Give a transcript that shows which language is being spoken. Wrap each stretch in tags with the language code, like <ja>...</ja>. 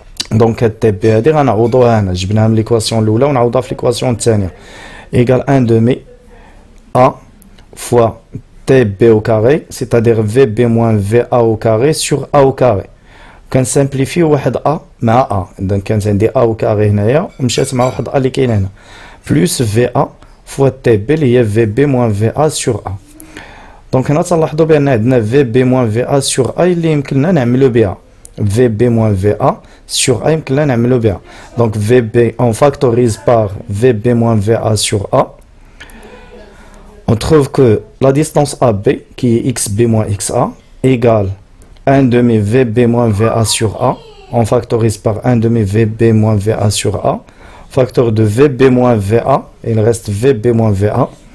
<fr>Donc TP</fr> <ar>هذه غنعوضوها هنا جبناها من</ar> <fr>l'équation</fr> <ar>الاولى ونعوضها في</ar> <fr>l'équation</fr> <ar>الثانيه</ar> <fr>égale 1 demi A fois TB au carré, c'est-à-dire VB moins VA au carré sur A au carré.</fr> <ar>كنسامبليفي واحد A مع A، إذا كانت عندي A au carré هنايا ومشات مع واحد A اللي كاين هنا</ar> <fr>plus VA fois TB</fr> <ar>اللي هي</ar> <fr>VB moins VA sur A.</fr> <ar>دونك هنا تلاحظوا بأن عندنا</ar> <fr>VB moins VA sur A</fr> <ar>اللي يمكننا نعملو بها VB moins VA sur A يمكننا نعملو بها.</ar> <fr>Donc VB on factorise par VB moins VA sur A. On trouve que la distance AB qui est XB moins XA égale 1 demi VB moins VA sur A. On factorise par 1 demi VB moins VA sur A. Facteur de VB moins VA, il reste VB moins VA.</fr>